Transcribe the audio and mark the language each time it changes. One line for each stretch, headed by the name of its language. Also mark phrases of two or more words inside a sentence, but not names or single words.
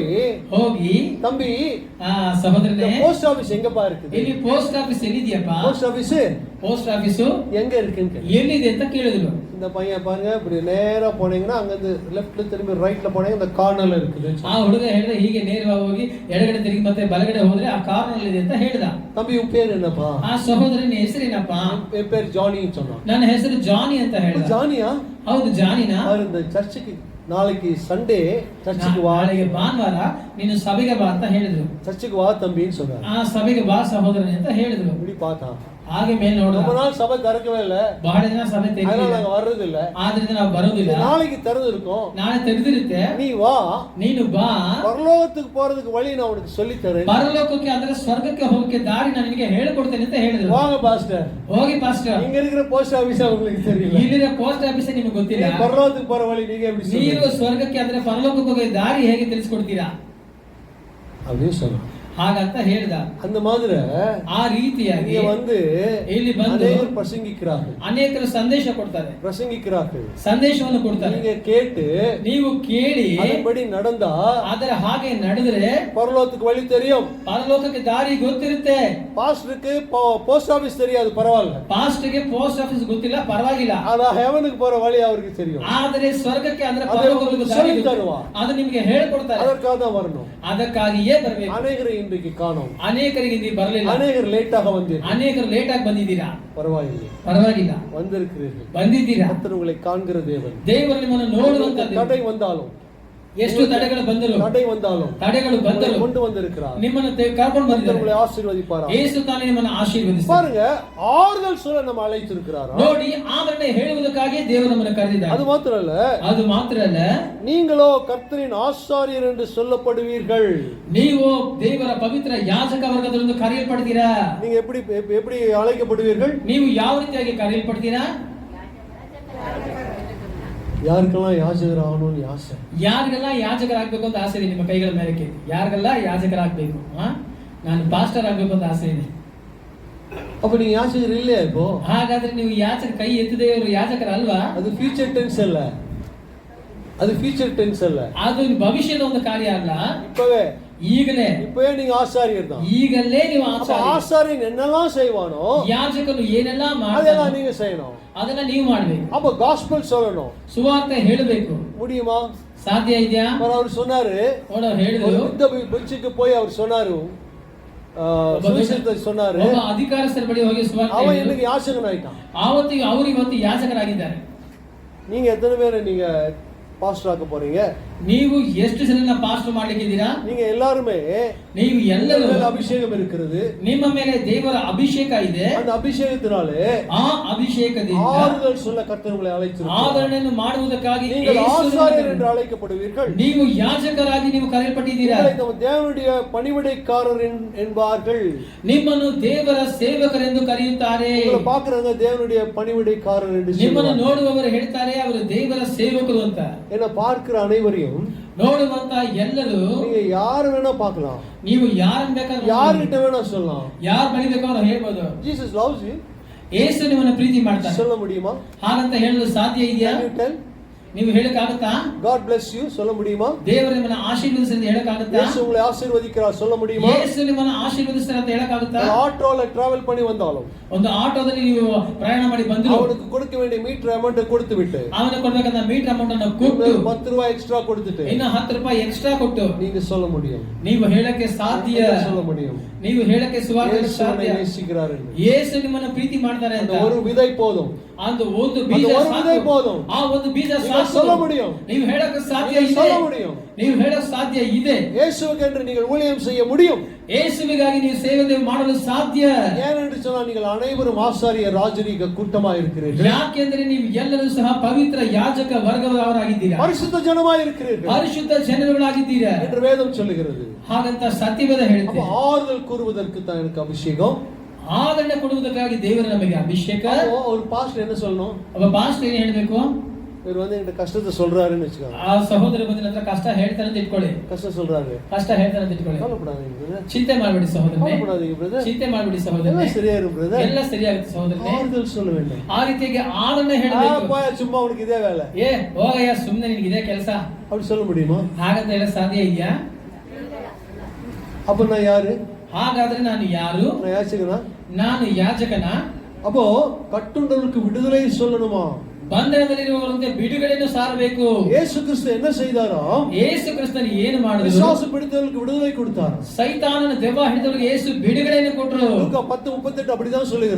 Kannada: ಹೋಗಿ,
Tamil: தம்பி
Kannada: ಸಹೋದರನೇ,
English: post office
Tamil: எங்கப்பா இருக்குது?
Kannada: ಇಲ್ಲಿ
English: post office
Kannada: ಎಲ್ಲಿದೆಯಪ್ಪ?
English: post office
Tamil: எங்க இருக்குன்னு
Kannada: ಎಲ್ಲಿದೆ ಅಂತ ಕೇಳಿದ್ರು.
Tamil: இந்த பையன் பாருங்க, இப்படி நேரா போனீங்கன்னா அங்க இருந்து லெஃப்ட்ல திரும்பி ரைட்ல போனீங்கன்னா இந்த கார்னர்ல இருக்குது.
Kannada: ಆ ಹುಡುಗ ಹೇಳಿದ, ಹೀಗೆ ನೇರವಾಗಿ ಹೋಗಿ ಎಡಗಡೆ ತಿರುಗಿ ಮತ್ತೆ ಬಲಗಡೆ ಹೋದ್ರೆ ಆ ಕಾರ್ನರ್ ಇದೆ ಅಂತ ಹೇಳಿದ.
Tamil: தம்பி உன் பேர் என்னப்பா?
Kannada: ಆ ಸಹೋದರನ ಹೆಸರೇನಪ್ಪ?
Tamil: என் பேர் ஜானின்னு சொன்னான்.
Kannada: ನನ್ನ ಹೆಸರು ಜಾನಿ ಅಂತ ಹೇಳಿದ.
Tamil: ஜானியா?
Kannada: ಹೌದು, ಜಾನಿನಾ?
Tamil: அவர் இந்த சர்ச்சுக்கு நாளைக்கு சண்டே சர்ச்சுக்கு வா,
Kannada: ನಾಳೆಗೆ ಭಾನುವಾರ ನೀನು ಸಭೆಗೆ ಬಾ ಅಂತ ಹೇಳಿದ್ರು.
Tamil: சர்ச்சுக்கு வா தம்பின்னு சொன்னார்.
Kannada: ಆ ಸಭೆಗೆ ಬಾ ಸಹೋದರನೇ ಅಂತ ಹೇಳಿದ್ರು.
Tamil: இப்படி பார்த்தான்.
Kannada: ಹಾಗೆ ಮೇಲೆ ನೋಡ,
Tamil: ரொம்ப நாள் சபை திறக்கவே இல்ல,
Kannada: ಬಹಳ ದಿನ ಸಭೆ
Tamil: அதனால
Kannada: ತೆರೆದಿಲ್ಲ,
Tamil: நாங்க வர்றது இல்ல,
Kannada: ಆದ್ರಿಂದ ನಾವು ಬರೋದಿಲ್ಲ.
Tamil: நாளைக்கு திறந்து இருக்கோம்,
Kannada: ನಾಳೆ ತೆರೆದಿರುತ್ತೆ,
Tamil: நீ வா,
Kannada: ನೀನು ಬಾ,
Tamil: பரலோகத்துக்கு போறதுக்கு வழி நான் உனக்கு சொல்லி தரேன்,
Kannada: ಪರಲೋಕಕ್ಕೆ ಅಂದ್ರೆ ಸ್ವರ್ಗಕ್ಕೆ ಹೋಗಕ್ಕೆ ದಾರಿ ನಾನು ನಿನಗೆ ಹೇಳಿಕೊಡ್ತೇನೆ ಅಂತ ಹೇಳಿದ್ರು.
Tamil: வாங்க பாஸ்டர்.
Kannada: ಹೋಗಿ ಪಾಸ್ಟರ್,
Tamil: இங்க இருக்கிற
English: post office
Tamil: உங்களுக்கு தெரியல,
Kannada: ಇಲ್ಲಿರೋ
English: post office
Kannada: ನಿಮಗೆ ಗೊತ್ತಿಲ್ಲ,
Tamil: பரலோகத்துக்கு போற வழி நீங்க எப்படி
Kannada: ನೀವು
Tamil: சொல்லுவீங்க?
Kannada: ಸ್ವರ್ಗಕ್ಕೆ ಅಂದ್ರೆ ಪರಲೋಕಕ್ಕೆ ಹೋಗೋ ದಾರಿ ಹೇಗೆ ತಿಳಿಸ್ಕೊಡ್ತೀರಾ
Tamil: அப்படின்னு சொன்னான்.
Kannada: ಹಾಗಂತ ಹೇಳ್ದ.
Tamil: அந்த மாதிரி
Kannada: ಆ ರೀತಿಯಾಗಿ
Tamil: இங்க வந்து
Kannada: ಇಲ್ಲಿ ಬಂದು
Tamil: அநேகர் பிரசங்கிக்கிறார்கள்,
Kannada: ಅನೇಕರು ಸಂದೇಶ ಕೊಡ್ತಾರೆ,
Tamil: பிரசங்கிக்கிறார்கள்.
Kannada: ಸಂದೇಶವನ್ನು ಕೊಡ್ತಾರೆ.
Tamil: நீங்க கேட்டு
Kannada: ನೀವು ಕೇಳಿ
Tamil: அதன்படி நடந்தா
Kannada: ಅದರ ಹಾಗೆ ನಡೆದ್ರೆ
Tamil: பரலோகத்துக்கு வழி தெரியும்.
Kannada: ಪರಲೋಕಕ್ಕೆ ದಾರಿ ಗೊತ್ತಿರುತ್ತೆ.
Tamil: பாஸ்டருக்கு
English: post office
Tamil: தெரியாது, பரவாயில்ல.
Kannada: ಪಾಸ್ಟ್ಗೆ
English: post office
Kannada: ಗೊತ್ತಿಲ್ಲ, ಪರವಾಗಿಲ್ಲ.
Tamil: ஆனா ஹெவனுக்கு போற வழி அவருக்கு தெரியும்.
Kannada: ಆದರೆ ಸ್ವರ್ಗಕ್ಕೆ ಅಂದ್ರೆ
Tamil: அதை
Kannada: ಪರಲೋಕಕ್ಕೆ ದಾರಿ
Tamil: சொல்லி
Kannada: ಗೊತ್ತು.
Tamil: தருவா.
Kannada: ಅದು ನಿಮಗೆ ಹೇಳಿಕೊಡ್ತಾರೆ.
Tamil: அதற்காக தான் வரணும்.
Kannada: ಅದಕ್ಕಾಗಿಯೇ ಬರಬೇಕು.
Tamil: அநேகரை இன்றைக்கு காணோம்,
Kannada: ಅನೇಕರಿಗೆ ಇಲ್ಲಿ ಬರಲಿಲ್ಲ,
Tamil: அநேகர் லேட்டாக வந்தீர்கள்,
Kannada: ಅನೇಕರು ಲೇಟ್ ಆಗಿ ಬಂದಿದ್ದೀರಾ,
Tamil: பரவாயில்லை,
Kannada: ಪರವಾಗಿಲ್ಲ,
Tamil: வந்திருக்கிறீர்கள்.
Kannada: ಬಂದಿದ್ದೀರಾ.
Tamil: கர்த்தர் உங்களை காண்கிற தேவன்.
Kannada: ದೇವರು ನಿಮ್ಮನ್ನು ನೋಡುವಂತ ದೇವರು.
Tamil: தடை வந்தாலும்,
Kannada: ಎಷ್ಟು ತಡೆಗಳು ಬಂದರು, ತಡೆಗಳು ಬಂದರು,
Tamil: கொண்டு வந்திருக்கிறார்.
Kannada: ನಿಮ್ಮನ್ನು ಕರ್ಕೊಂಡು ಬಂದಿದ್ದಾರೆ.
Tamil: உங்களை ஆசீர்வதிப்பாராம்.
Kannada: ಯೇಸು ತಾನೇ ನಿಮ್ಮನ್ನು ಆಶೀರ್ವದಿಸಿ.
Tamil: பாருங்க, ஆறுதல் சொல்ல நம்ம அழைத்திருக்கிறார்.
Kannada: ನೋಡಿ, ಆದರಣೆ ಹೇಳುವುದಕ್ಕಾಗಿ ದೇವರು ನಮ್ಮನ್ನು ಕರೆದಿದ್ದಾರೆ.
Tamil: அது மாத்திரம் அல்ல, நீங்களோ கர்த்தரின் ஆசாரியர் என்று சொல்லப்படுவீர்கள்.
Kannada: ನೀವು ದೇವರ ಪವಿತ್ರ ಯಾಜಕ ವರ್ಗದಿಂದ ಕರೆಯಲ್ಪಡ್ತೀರಾ.
Tamil: நீங்க எப்படி அழைக்கப்படுவீர்கள்?
Kannada: ನೀವು ಯಾವ ರೀತಿಯಾಗಿ ಕರೆಯಲ್ಪಡ್ತೀರಾ?
Tamil: யாருக்கெல்லாம் யாஜகர் ஆகணும்னு ஆசை?
Kannada: ಯಾರಿಗೆಲ್ಲ ಯಾಜಕರಾಗಬೇಕು ಅಂತ ಆಸೆ ಇದೆ? ನಿಮ್ಮ ಕೈಗಳ ಮೇಲೆ ಕೆತ್ತಿ. ಯಾರಿಗೆಲ್ಲ ಯಾಜಕರಾಗಬೇಕು? ನಾನು ಪಾಸ್ಟರ್ ಆಗಬೇಕು ಅಂತ ಆಸೆ ಇದೆ.
Tamil: அப்ப நீங்க யாஜகர் இல்லையா இப்போ?
Kannada: ಹಾಗಾದ್ರೆ ನೀವು ಯಾಜಕ ಕೈ ಎತ್ತದೇ ಇರೋ ಯಾಜಕರ ಅಲ್ವಾ?
Tamil: அது
English: future tense
Tamil: அல்ல, அது
English: future tense
Tamil: அல்ல,
Kannada: ಅದು ಭವಿಷ್ಯದ ಒಂದು ಕಾರ್ಯ ಅಲ್ಲ.
Tamil: இப்பவே நீங்க ஆசாரியர் தான்.
Kannada: ಈಗಲೇ ನೀವು
Tamil: ஆசாரியன் என்னெல்லாம் செய்வானோ,
Kannada: ಯಾಜಕನು ಏನೆಲ್ಲ
Tamil: அதெல்லாம் நீங்க செய்யணும்,
Kannada: ಅದನ್ನ ನೀವು ಮಾಡಬೇಕು.
Tamil: அப்ப காஸ்பல் சொல்லணும்,
Kannada: ಸುವಾರ್ತೆ ಹೇಳಬೇಕು.
Tamil: முடியுமா?
Kannada: ಸಾಧ್ಯ ಇದೆಯಾ?
Tamil: அவர் சொன்னாரு,
Kannada: ಹೇಳಿದ್ರು,
Tamil: பெஞ்சுக்கு போய் அவர் சொன்னாரு, சுவிசேஷத்தை சொன்னாரு,
Kannada: ಒಬ್ಬ ಅಧಿಕಾರಸ್ಥರ ಬಳಿ ಹೋಗಿ ಸುವಾರ್ತೆ
Tamil: அவன்
Kannada: ಹೇಳಿದ್ರು.
Tamil: இன்னைக்கு யாசகன் ஆயிட்டான்.
Kannada: ಆವತ್ತಿಗೆ ಅವರು ಇವತ್ತು ಯಾಜಕರಾಗಿದ್ದಾರೆ.
Tamil: நீங்க எத்தனை பேர் நீங்க பாஸ்டர் ஆக்க போறீங்க?
Kannada: ನೀವು ಎಷ್ಟು ಜನರನ್ನ ಪಾಸ್ಟರ್ ಮಾಡ್ಲಿಕ್ಕಿದ್ದೀರಾ?
Tamil: நீங்க எல்லாருமே
Kannada: ನೀವು ಎಲ್ಲರೂ
Tamil: மேல அபிஷேகம் இருக்கிறது.
Kannada: ನಿಮ್ಮ ಮೇಲೆ ದೇವರ ಅಭಿಷೇಕ ಇದೆ.
Tamil: அந்த அபிஷேகத்தினாலே
Kannada: ಆ ಅಭಿಷೇಕದಿಂದ
Tamil: ஆறுதல் சொல்ல கர்த்தர் உங்களை அழைத்திருக்கிறார்.
Kannada: ಆದರಣೆಯನ್ನು ಮಾಡುವುದಕ್ಕಾಗಿ
Tamil: நீங்கள்
Kannada: ಯೇಸು
Tamil: ஆசாரியர் என்று அழைக்கப்படுவீர்கள்.
Kannada: ನೀವು ಯಾಜಕರಾಗಿ ನೀವು ಕರೆಯಲ್ಪಟ್ಟಿದ್ದೀರಾ.
Tamil: உங்களை நம்ம தேவனுடைய பணிவிடைக்காரர் என்பார்கள்.
Kannada: ನಿಮ್ಮನ್ನು ದೇವರ ಸೇವಕರೆಂದು ಕರೆಯುತ್ತಾರೆ.
Tamil: உங்களை பார்க்கறவங்க தேவனுடைய பணிவிடைக்காரர் என்று
Kannada: ನಿಮ್ಮನ್ನು
Tamil: சொல்லுவாங்க.
Kannada: ನೋಡುವವರು ಹೇಳ್ತಾರೆ ಅವರು ದೇವರ ಸೇವಕರು ಅಂತ.
Tamil: என்ன பார்க்கிற அனைவரையும்
Kannada: ನೋಡುವಂತ ಎಲ್ಲರೂ
Tamil: நீங்க யார் வேணா பார்க்கலாம்,
Kannada: ನೀವು ಯಾರನ್ನ ಬೇಕಾದ್ರೂ
Tamil: யார்கிட்ட வேணா சொல்லலாம்.
Kannada: ಯಾರು ಬಳಿ ಬೇಕಾದ್ರೂ ಹೇಳ್ಬೋದು.
English: Jesus loves you.
Kannada: ಯೇಸು ನಿಮ್ಮನ್ನು ಪ್ರೀತಿ ಮಾಡ್ತಾರೆ.
Tamil: சொல்ல முடியுமா?
Kannada: ಹಾಗಂತ ಹೇಳಲು ಸಾಧ್ಯ ಇದೆಯಾ?
English: Can you tell?
Kannada: ನೀವು ಹೇಳಕ್ಕಾಗುತ್ತಾ?
English: God bless you
Tamil: சொல்ல முடியுமா?
Kannada: ದೇವರು ನಿಮ್ಮನ್ನ ಆಶೀರ್ವದಿಸಿ ಅಂತ ಹೇಳಕ್ಕಾಗುತ್ತಾ?
Tamil: இயேசு உங்களை ஆசீர்வதிக்கிறார் சொல்ல முடியுமா?
Kannada: ಯೇಸು ನಿಮ್ಮನ್ನ ಆಶೀರ್ವದಿಸ್ತಾರೆ ಅಂತ ಹೇಳಕ್ಕಾಗುತ್ತಾ?
Tamil: ஆட்டோல டிராவல் பண்ணி வந்தாலும்
Kannada: ಒಂದು ಆಟೋದಲ್ಲಿ ನೀವು ಪ್ರಯಾಣ ಮಾಡಿ ಬಂದ್ರು
Tamil: அவனுக்கு கொடுக்க வேண்டிய
English: meter amount
Tamil: கொடுத்து விட்டு
Kannada: ಅವನಿಗೆ ಕೊಡ್ಬೇಕಂತ
English: meter amount
Kannada: ಅನ್ನು ಕೊಟ್ಟು
Tamil: ₹10 எக்ஸ்ட்ரா கொடுத்துட்டு
Kannada: ಇನ್ನು ₹10 ಎಕ್ಸ್ಟ್ರಾ ಕೊಟ್ಟು
Tamil: நீங்க சொல்ல முடியும்.
Kannada: ನೀವು ಹೇಳಕ್ಕೆ ಸಾಧ್ಯ.
Tamil: சொல்ல முடியும்
Kannada: ನೀವು ಹೇಳಕ್ಕೆ ಸುವಾರ್ತೆ
Tamil: இயேசு
Kannada: ಸಾಧ್ಯ.
Tamil: உன்னை நேசிக்கிறார் என்று.
Kannada: ಯೇಸು ನಿಮ್ಮನ್ನು ಪ್ರೀತಿ ಮಾಡ್ತಾರೆ ಅಂತ.
Tamil: அந்த ஒரு விதை போதும்.
Kannada: அந்த ಒಂದು ಬೀಜ
Tamil: அந்த ஒரு விதை
Kannada: ಸಾಕು.
Tamil: போதும்.
Kannada: ಆ ಒಂದು ಬೀಜ
Tamil: நீங்க
Kannada: ಸಾಕು.
Tamil: சொல்ல முடியும்.
Kannada: ನೀವು ಹೇಳಕ್ಕೆ ಸಾಧ್ಯ
Tamil: நீங்க
Kannada: ಇದೆ.
Tamil: சொல்ல முடியும்.
Kannada: ನೀವು ಹೇಳಕ್ಕೆ ಸಾಧ್ಯ ಇದೆ.
Tamil: இயேசுவுக்கு என்று நீங்கள் ஊழியம் செய்ய முடியும்.
Kannada: ಯೇಸುವಿಗಾಗಿ ನೀವು ಸೇವೆ ಮಾಡಲು ಸಾಧ್ಯ.
Tamil: ஏனென்று சொன்னால் நீங்கள் அனைவரும் ஆசாரிய ராஜரீக கூட்டமா இருக்கிறீர்கள்.
Kannada: ಯಾಕೆಂದ್ರೆ ನೀವು ಎಲ್ಲರೂ ಸಹ ಪವಿತ್ರ ಯಾಜಕ ವರ್ಗದವರಾಗಿದ್ದೀರಾ.
Tamil: பரிசுத்த ஜனமாய் இருக்கிறீர்கள்
Kannada: ಪರಿಶುದ್ಧ ಜನಗಳಾಗಿದ್ದೀರಾ
Tamil: என்று வேதம் சொல்லுகிறது.
Kannada: ಹಾಗಂತ ಸತ್ಯವೇದ
Tamil: அப்ப
Kannada: ಹೇಳುತ್ತೆ.
Tamil: ஆறுதல் கூறுவதற்கு தான் எனக்கு அபிஷேகம்.
Kannada: ಆದರಣೆ ಕೊಡುವುದಕ್ಕಾಗಿ ದೇವರು ನಮಗೆ ಅಭಿಷೇಕ.
Tamil: அப்போ ஒரு பாஸ்டர் என்ன சொல்லணும்?
Kannada: ಒಬ್ಬ ಪಾಸ್ಟರ್ ಏನ್ ಹೇಳ್ಬೇಕು?
Tamil: இவர் வந்து என்கிட்ட கஷ்டத்தை சொல்றாருன்னு வச்சுக்கோங்க.
Kannada: ಆ ಸಹೋದರ ಬಂದ ನಂತರ ಕಷ್ಟ ಹೇಳ್ತಾನೆ ಅಂತ ಇಟ್ಕೊಳ್ಳಿ.
Tamil: கஷ்டம் சொல்றாரு,
Kannada: ಕಷ್ಟ ಹೇಳ್ತಾನೆ ಅಂತ ಇಟ್ಕೊಳ್ಳಿ.
Tamil: கவலைப்படாதீங்க பிரதர்,
Kannada: ಚಿಂತೆ ಮಾಡಬೇಡಿ ಸಹೋದರನೇ.
Tamil: கவலைப்படாதீங்க பிரதர்,
Kannada: ಚಿಂತೆ ಮಾಡಬೇಡಿ ಸಹೋದರನೇ.
Tamil: எல்லாம் சரியாயிரும் பிரதர்.
Kannada: ಎಲ್ಲ ಸರಿಯಾಗುತ್ತೆ ಸಹೋದರನೇ.
Tamil: ஆறுதல் சொல்ல வேண்டும்.
Kannada: ಆ ರೀತಿಯಾಗಿ ಆದರಣೆ ಹೇಳಬೇಕು.
Tamil: போய் சும்மா உனக்கு இதே வேலை
Kannada: ಏ ಹೋಗಯ್ಯ ಸುಮ್ಮನೆ ನಿನಗೆ ಇದೇ ಕೆಲಸ
Tamil: அப்படி சொல்ல முடியுமா?
Kannada: ಹಾಗಂತ ಹೇಳಕ್ ಸಾಧ್ಯ ಇದೆಯಾ?
Tamil: அப்ப நான் யாரு?
Kannada: ಹಾಗಾದ್ರೆ ನಾನು ಯಾರು?
Tamil: நான் யாச்சகனா?
Kannada: ನಾನು ಯಾಜಕನ.
Tamil: அப்போ கட்டுண்டவர்களுக்கு விடுதலை சொல்லணுமா?
Kannada: ಬಂಧನದಲ್ಲಿರುವವರಂತೆ ಬಿಡುಗಡೆಯನ್ನು ಸಾರಬೇಕು.
Tamil: இயேசு கிறிஸ்து என்ன செய்தாரோ,
Kannada: ಯೇಸು ಕ್ರಿಸ್ತನು ಏನು ಮಾಡಿದ್ರು?
Tamil: விசுவாச பிடித்தவர்களுக்கு விடுதலை கொடுத்தார்.
Kannada: ಸೈತಾನನ ದೆವ್ವ ಹಿಡಿದವರಿಗೆ ಯೇಸು ಬಿಡುಗಡೆಯನ್ನು ಕೊಟ್ಟರು.
Tamil: லூக்கா 10:38 அப்படிதான் சொல்லுகிறது.